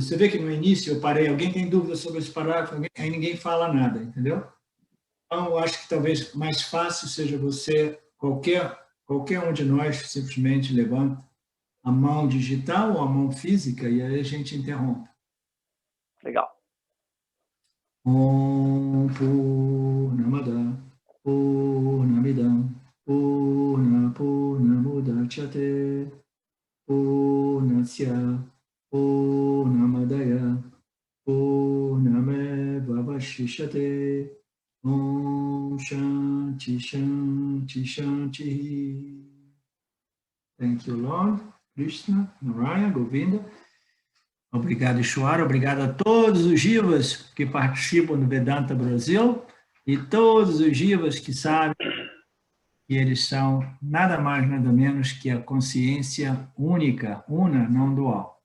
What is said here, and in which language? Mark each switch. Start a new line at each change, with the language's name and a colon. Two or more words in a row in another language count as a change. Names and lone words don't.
Portuguese: Você vê que no início eu parei, alguém tem dúvida sobre esse parágrafo, aí ninguém fala nada, entendeu? Então, eu acho que talvez mais fácil seja você, qualquer um de nós, simplesmente levanta a mão digital ou a mão física e aí a gente interrompe. Legal.
Sanskrit: ॐ पूर्णमदः पूर्णमिदं पूर्णमुदच्यते पूर्णस्य पूर्णमादाय पूर्णमेव वशिष्यते ॐ शान्तिः शान्तिः शान्तिः.
English: Thank you, Lord, Krishna, Narayana, Govinda.
Portuguese: Obrigado, Ishwara. Obrigado a todos os jivas que participam do Vedanta Brasil e todos os jivas que sabem que eles são nada mais, nada menos que a consciência única, una, não dual.